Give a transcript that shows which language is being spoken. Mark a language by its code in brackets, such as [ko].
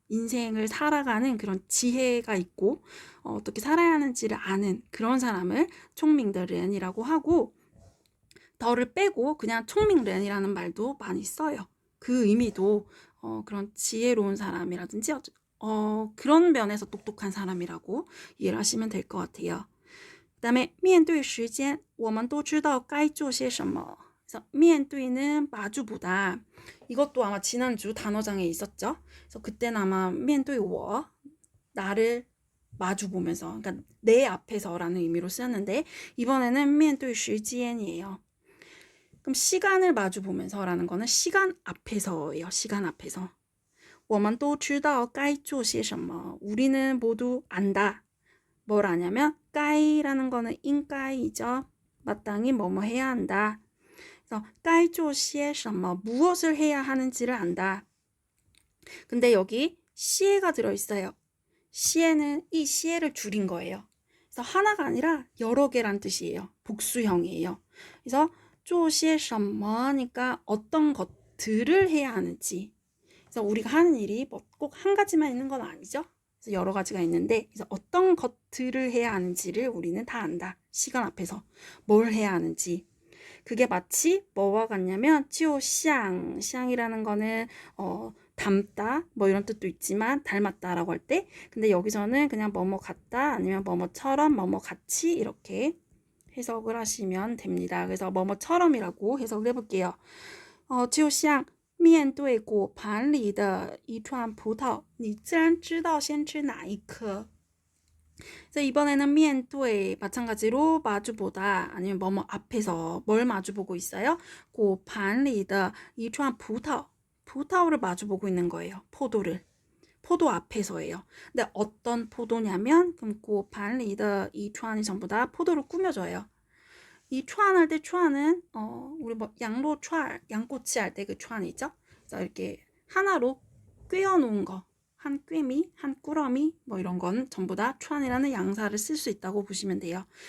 [ko] 인생을 살아가는 그런 지혜가 있고 어떻게 살아야 하는지를 아는 그런 사람을 총명들은이라고 하고 더를 빼고 그냥 총명른이라는 말도 많이 써요. 그 의미도 그런 지혜로운 사람이라든지 그런 면에서 똑똑한 사람이라고 이해를 하시면 될 것 같아요. [zh] 그 다음에 面对时间我们都知道该做些什么. [ko] 그래서 面对는 마주보다. 이것도 아마 지난주 단어장에 있었죠. 그래서 그때는 아마 [zh] 面对我 [ko] 나를 마주보면서, 그러니까 내 앞에서라는 의미로 쓰였는데 이번에는 [zh] 面对时间이에요. [ko] 그럼 시간을 마주보면서라는 거는 시간 앞에서예요. 시간 앞에서. [zh] 我们都知道该做些什么. [ko] 우리는 모두 안다. 뭘 아냐면 까이라는 거는 인까이죠. 마땅히 뭐뭐 해야 한다. 그래서 [zh] 该做些什么 [ko] 무엇을 해야 하는지를 안다. 근데 여기 시에가 들어있어요. 시에는 이 시에를 줄인 거예요. 그래서 하나가 아니라 여러 개란 뜻이에요. 복수형이에요. 그래서 [zh] 做些什么하니까 [ko] 어떤 것들을 해야 하는지. 그래서 우리가 하는 일이 뭐 꼭 한 가지만 있는 건 아니죠. 그래서 여러 가지가 있는데 그래서 어떤 것들을 해야 하는지를 우리는 다 안다. 시간 앞에서 뭘 해야 하는지. 그게 마치 뭐와 같냐면 就像, 샹이라는 거는 닮다 뭐 이런 뜻도 있지만 닮았다라고 할 때 근데 여기서는 그냥 뭐뭐 같다 아니면 뭐뭐처럼 뭐뭐 같이 이렇게 해석을 하시면 됩니다. 그래서 뭐뭐처럼이라고 해석을 해볼게요. [zh] 就像面对果盘里的一串葡萄你自然知道先吃哪一颗. [ko] 그래서 이번에는 面对 마찬가지로 마주보다 아니면 뭐뭐 앞에서 뭘 마주보고 있어요? [zh] 果盘里的一串葡萄 [ko] 葡萄를 마주보고 있는 거예요. 포도를. 포도 앞에서예요. 근데 어떤 포도냐면 그럼 [zh] 果盘里的一串이 [ko] 전부 다 포도로 꾸며져요. 이 추안 할 때 추안은 우리 뭐 양로 추알, 양꼬치 할 때 그 추안이죠. 그래서 이렇게 하나로 꿰어 놓은 거, 한 꿰미, 한 꾸러미 뭐 이런 건 전부 다 촨이라는 양사를 쓸 수 있다고 보시면 돼요.